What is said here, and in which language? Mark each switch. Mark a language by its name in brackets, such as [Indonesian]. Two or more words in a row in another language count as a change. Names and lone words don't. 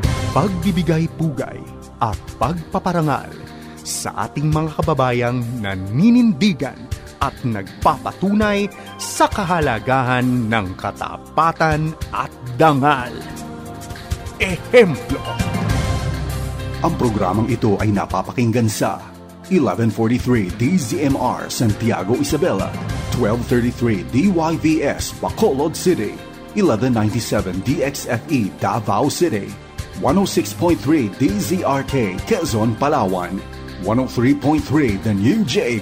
[Filipino] pagbibigay pugay at pagpaparangal sa ating mga kababayang naninindigan at nagpapatunay sa kahalagahan ng katapatan at dangal. Ehemplo. Ang programang ito ay napapakinggan sa 1143 DZMR Santiago Isabela, 1233 DYVS Bacolod City, 1197 DXFE Davao City, 106.3 DZRK Quezon, Palawan, 103.3 The New J